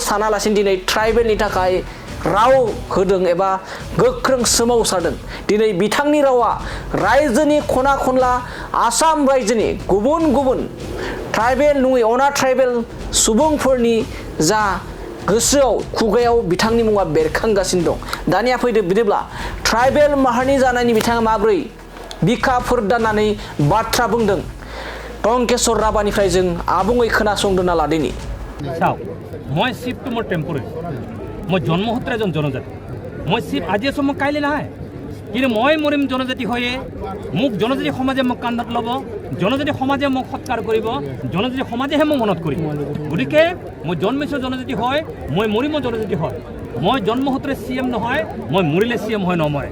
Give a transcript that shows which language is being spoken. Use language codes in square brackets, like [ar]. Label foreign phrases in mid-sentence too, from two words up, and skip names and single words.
[brx] सानालासिनो दिनै ट्राइबेलनि थाखाय राव होदों एबा गोख्रों सोमावसारदों दिनै बिथांनि रावा रायजोनि खना खनला आसाम रायजोनि गुबुन ट्राइबेल नङै अना ट्राइबेल सुबुंफोरनि जा गोसोआव खुगायाव बिथांनि मुङा बेरखांगासिनो दं दानिया फैदो बिदिब्ला ट्राइबेल माहारिनि जानायनि बिथाङा माब्रै बिखा फोरदाननानै बाथ्रा बुंदों टंकेश्वर राभानिफ्राय जों आबुङै खोनासंदोंना लादिनि [as] মই শিফটো মোৰ টেম্পৰাৰি মই জন্মসূত্ৰে এজন জনজাতি মই শিফ আজি আছোঁ মই কাইলৈ নাহে কিন্তু মই মৰিম জনজাতি হৈয়ে মোক জনজাতি সমাজে মোক কান্ধত ল'ব জনজাতি সমাজে মোক সৎকাৰ কৰিব জনজাতি সমাজেহে মোক মনত কৰিব গতিকে মই জন্মিছোঁ জনজাতি হয় মই মৰিম জনজাতি হয় মই জন্মসূত্ৰে CM নহয় মই মৰিলে CM হয় নমৰে